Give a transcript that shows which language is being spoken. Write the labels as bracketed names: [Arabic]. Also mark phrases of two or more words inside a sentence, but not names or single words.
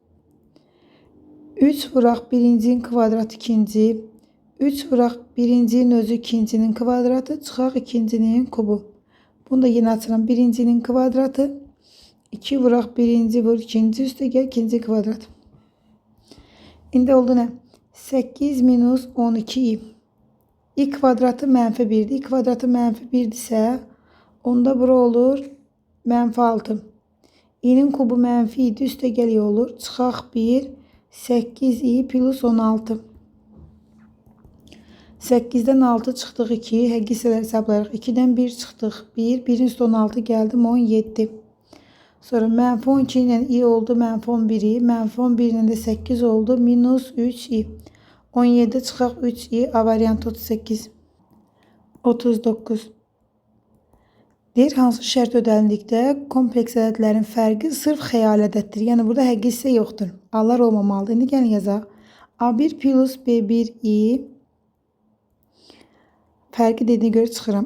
[Azerbaijani] 3 vuraq birincinin kvadratı ikinci. 3 vuraq birincinin özü ikincinin kvadratı. Çıxaq ikincinin kubu. Bunu da yine açıram. Birincinin kvadratı. 2 vuraq birinci vur ikinci üstə gəl ikinci kvadrat. İndi oldu nə? 8 minus 12i. I kvadratı mənfi 1'dir. I kvadratı mənfi 1'dirsə onda bura olur mənfi 6. İ'nin kubu mənfi idi. Üstə gəl olur. Çıxaq 1. 8i plus 16. 8'den 6 çıxdıq 2. Həqiqi hissələr hesablayırıq. 2'den 1 çıxdıq 1. 1'in üstə 16 gəldim 17. Sonra mənfi 12 ilə i oldu mənfi 11i. Mənfi 11 ilə də 8 oldu. Minus 3i. 17 çıxaq 3i. A variantı 38. 39. Deyir, hansı şərt ödəlindikdə kompleks ədədlərin fərqi sırf xəyal ədəddir. Yəni burada həqiqi hissə yoxdur. A'lar olmamalıdır. İndi gəlin yazaq. A1 plus B1i fərqi dediyinə görə çıxıram.